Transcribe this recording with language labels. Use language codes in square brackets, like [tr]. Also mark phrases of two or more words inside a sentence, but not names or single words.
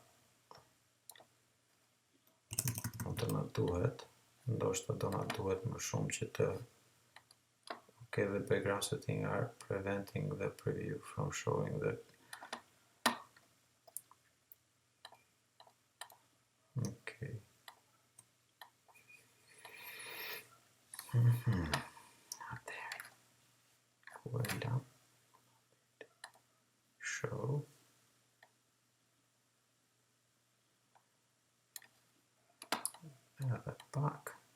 [sq] na duhet, ndoshta do na duhet më shumë që të [en] okay, the background settings are preventing the preview from showing the okay. [sq] Atëherë voilà. Show edhe pak.